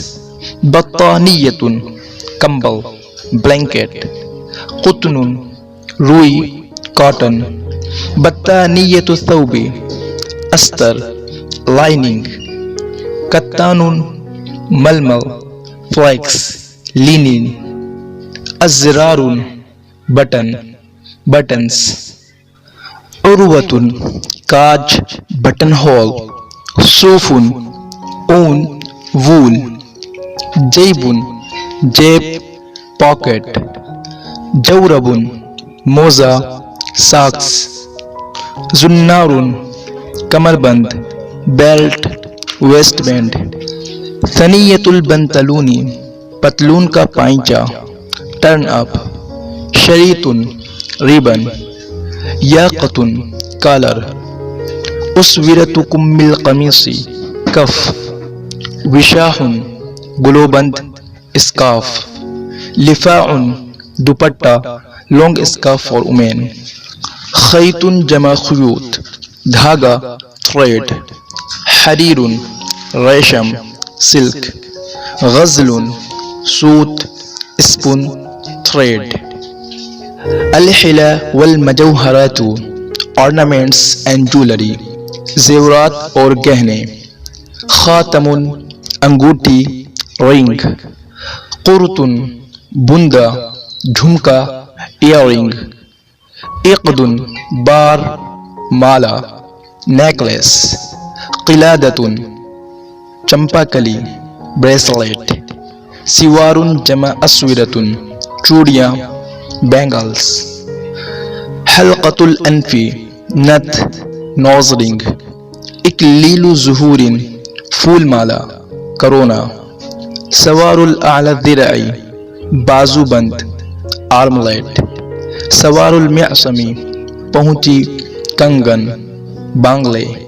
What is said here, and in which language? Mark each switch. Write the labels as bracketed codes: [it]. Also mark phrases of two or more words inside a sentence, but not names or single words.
[ur] بطانیۃ کمبل بلینکٹ، قطن روئی کاٹن، [ar] بطانیۃ الثوب [ur] استر لائننگ، کتان ململ [en] flax linen, [ur] الزرار بٹن بٹنس، عروۃ کاج [en] buttonhole, [ur] صوف اون وول، جیب جیب پاکٹ، جورب موزہ ساکس، زنار کمر بند [en] belt waistband, [ar] ثنیۃ البنطلون [ur] پتلون کا پائنچا [en] turn up, [ur] شریط ریبن، یاقۃ کالر، [ar] اسورۃ کم القمیص [ur] کف، وشاح گلوبند اسکارف، لفاع دوپٹہ [en] long scarf for women, [ar] خیط جمع خیوط [ur] دھاگا تھریڈ، حریر ریشم سلک، غزل سوت [en] spun thread, [ar] الحلہ والمجوہرات [en] ornaments and jewelry [ur] زیورات اور گہنے، خاتم انگوٹھی رنگ، قرط بندہ جھمکا ایئرنگ، عقد بار مالا نیکلیس، قلادۃ چمپا کلی بریسلیٹ، [ar] سوار جمع اسورۃ [ur] چوڑیاں بینگلز، [ar] حلقۃ الانف [ur] نتھ [en] nose ring, [ar] اکلیل ظہور [ur] پھول مالا کرونا، [ar] سوار الاعلی الذراع [ur] بازو بند آرملیٹ، [ar] سوار المعصم [ur] پہنچی کنگن بانگلے،